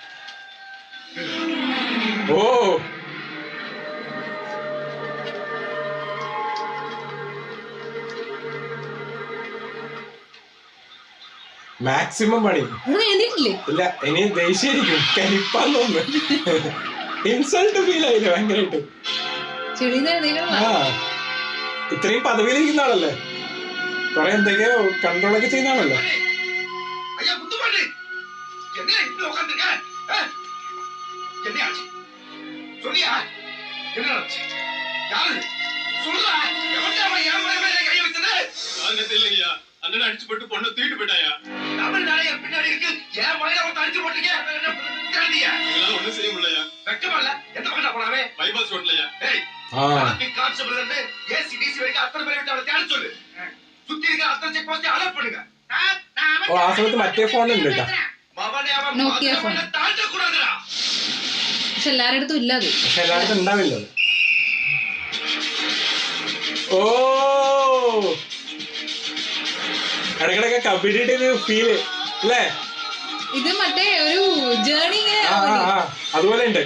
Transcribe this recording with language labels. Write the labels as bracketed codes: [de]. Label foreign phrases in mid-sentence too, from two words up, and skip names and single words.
[ml] ഓ മാക്സിമം പണി ഇല്ല. ഇനി ദേഷ്യായിരിക്കും, കരിപ്പാന്ന് തോന്നുന്നു. ഇൻസൾട്ട് ഫീൽ ആയില്ലേ ഭയങ്കരമായിട്ട്. ഇത്രയും പദവിയിലിരിക്കുന്ന ആളല്ലേ, കൊറേ എന്തൊക്കെയോ കൺട്രോളൊക്കെ ചെയ്യുന്ന ആളല്ലേ. [ta] அண்ணன் அடிச்சுப்பட்டு பொண்ணு தூக்கிட்டு போயிட்டாயா? தமிழ்நாடு என் பின்னாடி இருக்கு, என் மயில அவன் அடிச்சு போட்டீங்க. இதெல்லாம் ஒண்ணும் செய்ய முடியலையா? வெக்கமா இல்ல? எந்த பக்கம் போனாவே? பைபாஸ் ரோட்லயா? ஏய், கான்ஸ்டபிள் இருந்து ஏசிடிசி வரைக்கும் அத்தனை பேர் விட்டு அவளை தேட சொல்லு. சுத்தி இருக்க அத்தனை செக் போஸ்ட் அலர்ட் பண்ணுங்க. [ml] ഓ ആ സമയത്ത് മറ്റേ ഫോണുണ്ട് കേട്ടോ, [ta] மவனே அவன் [ml] നോക്കിയ ഫോൺ. [ta] தாண்ட கூடாதுடா. [ml] പക്ഷെ എല്ലാരുടെ അടുത്തും ഇല്ല അത്. പക്ഷെ എല്ലായിടത്തും ഉണ്ടാവില്ല. ഓ ഇടക്കിടക്ക് കബഡിയുടെ ഒരു ഫീല് അല്ലേ? ഇത് മറ്റേ ഒരു ജേർണി ഇങ്ങനെ അതുപോലെ ഉണ്ട്.